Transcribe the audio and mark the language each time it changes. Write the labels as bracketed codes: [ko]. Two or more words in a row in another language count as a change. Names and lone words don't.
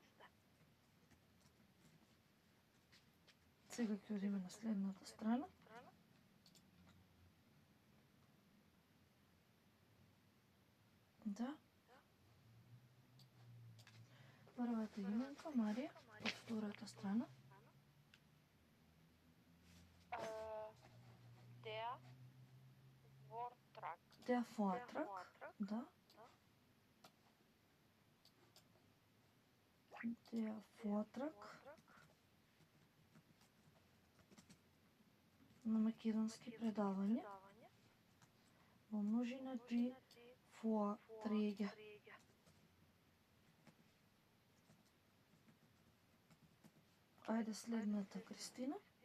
[mk] Сега ќе одиме на следната страна. Да. Првата именка, Марија, од втората страна. [de] Der Vortrag, да. Der Vortrag. [mk] На македонски предавање. Во множина [de] die Vorträge. [mk] Ајде следната, Кристина.